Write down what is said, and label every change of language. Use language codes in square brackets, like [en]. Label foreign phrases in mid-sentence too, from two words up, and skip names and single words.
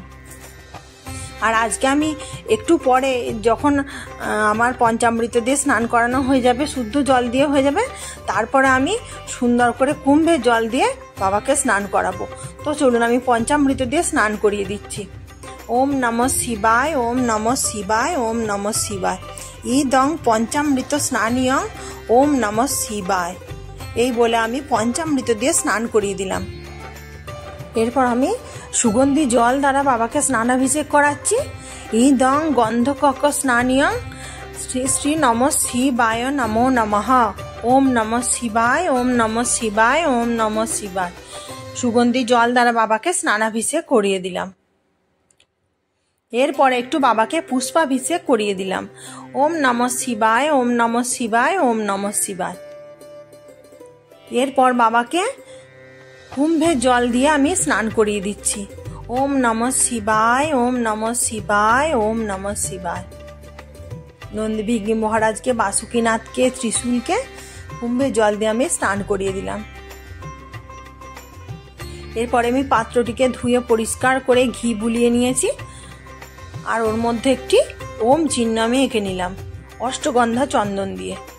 [bn] আর আজকে আমি একটু পরে যখন আমার পঞ্চামৃত দিয়ে স্নান করানো হয়ে যাবে, শুদ্ধ জল দিয়ে হয়ে যাবে, তারপরে আমি সুন্দর করে কুম্ভের জল দিয়ে বাবাকে স্নান করাবো। তো চলুন আমি পঞ্চামৃত দিয়ে স্নান করিয়ে দিচ্ছি। [sa] ওম নমঃ শিবায়, ওম নমঃ শিবায়, ওম নমঃ শিবায়, ইদং পঞ্চামৃত স্নানীয়ং ওম নমঃ শিবায়, [bn] এই বলে আমি পঞ্চামৃত দিয়ে স্নান করিয়ে দিলাম। এরপর আমি সুগন্ধি জল দ্বারা বাবাকে স্নানাভিষেক করাচ্ছি। [sa] ইদং গন্ধকক স্নানীয়ং শ্রী শ্রী নমঃ শিবায় নমো নমঃ, ওম নমঃ শিবায়, ওম নমঃ শিবায়, ওম নমঃ শিবায়। [bn] সুগন্ধি জল দ্বারা বাবাকে স্নানাভিষেক করিয়ে দিলাম। এরপরে একটু বাবাকে পুষ্পাভিষেক করিয়ে দিলাম। [sa] ওম নমঃ শিবায়, ওম নমঃ শিবায়, ওম নমঃ শিবায়। [bn] এরপর বাবাকে কুম্ভের জল দিয়ে আমি স্নান করিয়ে দিচ্ছি। [sa] ওম নমঃ শিবায়, ওম নমঃ শিবায়, ওম নমঃ শিবায়। [bn] নন্দীভিঙ্গি মহারাজকে, বাসুকীনাথকে, ত্রিশূলকে কুম্ভের জল দিয়ে আমি স্নান করিয়ে দিলাম। এরপরে আমি পাত্রটিকে ধুয়ে পরিষ্কার করে ঘি বুলিয়ে নিয়েছি, আর ওর মধ্যে একটি ওম চিহ্ন আমি এঁকে নিলাম অষ্টগন্ধা চন্দন দিয়ে।